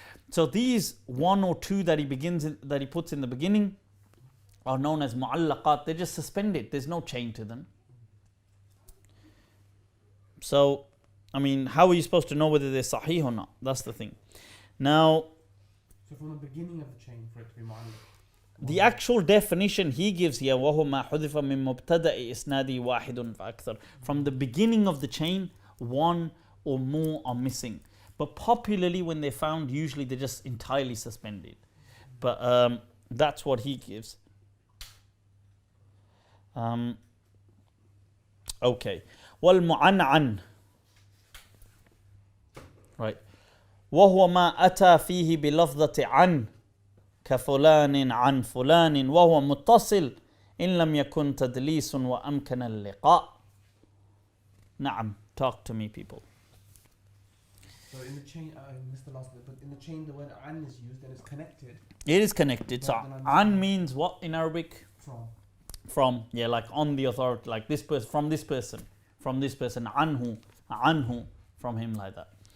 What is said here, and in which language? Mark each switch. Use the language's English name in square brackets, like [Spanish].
[English] So these one or two that he puts in the beginning are known as mu'allaqat. They're just suspended. There's no chain to them. So, I mean, how are you supposed to know whether they're sahih or not? That's the thing. Now, so from the beginning of the chain for it to be mu'allaq. the actual definition he gives here, [Arabic] وَهُوَ مَا حُذِفَ مِن مُبْتَدَئِ إِسْنَادِي وَاحِدٌ فَأَكْثَرٌ. [English] From the beginning of the chain, one or more are missing. But popularly, when they're found, usually they're just entirely suspended. But that's what he gives. Okay. والمعنعن. Right. [Arabic] وهو ما أتى فيه بلفظة عن كفلان عن فلان وهو متصل إن لم يكن تدليس وأمكن اللقاء. نعم. [English] Talk to me, people. So in the chain, I missed the last bit, but in the chain the word an is used and it's connected It is connected. So Rather than an means what in Arabic? from. From, yeah, like on the authority, like this person, from this person, anhu, from him, like that.